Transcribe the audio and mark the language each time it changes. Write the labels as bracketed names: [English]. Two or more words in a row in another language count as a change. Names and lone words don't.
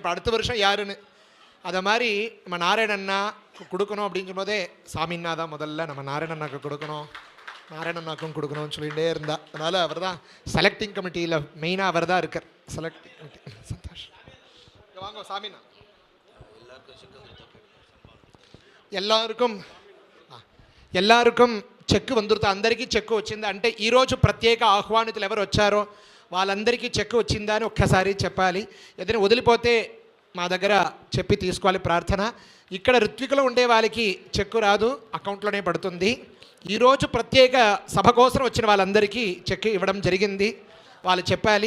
[Tamil] இப்போ அடுத்த வருஷம் யாருன்னு அதை மாதிரி நம்ம நாராயணண்ணா கொடுக்கணும் அப்படின்னு சொல்லும்போதே சாமின்னா தான் முதல்ல நம்ம நாராயணண்ணாக்கு கொடுக்கணும், நாராயணண்ணாக்கும் கொடுக்கணும்னு சொல்லிகிட்டே இருந்தா. அதனால் அவர் தான் செலக்டிங் கமிட்டியில் மெயினாக அவர் தான் இருக்கார். செலக்டிங் கமிட்டி. சந்தோஷம். வாங்க சாமிண்ணா. [Telugu] எல்லாருக்கும் చెక్ వందురుతా అందరికీ చెక్ వచ్చిందా అంటే ఈరోజు ప్రత్యేక ఆహ్వానితులు ఎవరు వచ్చారో వాళ్ళందరికీ చెక్ వచ్చిందా అని ఒక్కసారి చెప్పాలి. ఏదైనా వదిలిపోతే మా దగ్గర చెప్పి తీసుకోవాలి ప్రార్థన. ఇక్కడ ఋత్వికలో ఉండే వాళ్ళకి చెక్ రాదు, అకౌంట్లోనే పడుతుంది. ఈరోజు ప్రత్యేక సభ కోసం వచ్చిన వాళ్ళందరికీ చెక్ ఇవ్వడం జరిగింది, వాళ్ళు చెప్పాలి.